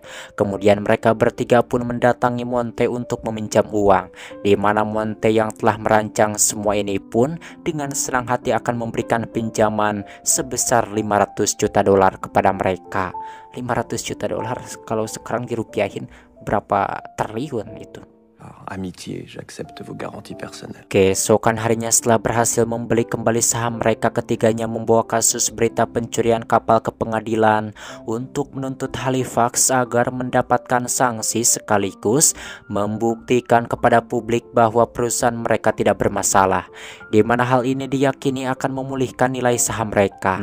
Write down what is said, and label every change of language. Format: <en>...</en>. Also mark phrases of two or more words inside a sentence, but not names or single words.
<id>Kemudian mereka bertiga pun mendatangi Monte untuk meminjam uang, di mana Monte yang telah merancang semua ini pun dengan senang hati akan memberikan pinjaman sebesar 500 juta dolar kepada mereka. 500 juta dolar kalau sekarang dirupiahin berapa triliun itu.</id> <fr>Par amitié, j'accepte vos garanties personnelles.</fr> <id>Keesokan harinya setelah berhasil membeli kembali saham mereka, ketiganya membawa kasus berita pencurian kapal ke pengadilan untuk menuntut Halifax agar mendapatkan sanksi sekaligus membuktikan kepada publik bahwa perusahaan mereka tidak bermasalah, di mana hal ini diyakini akan memulihkan nilai saham mereka.</id>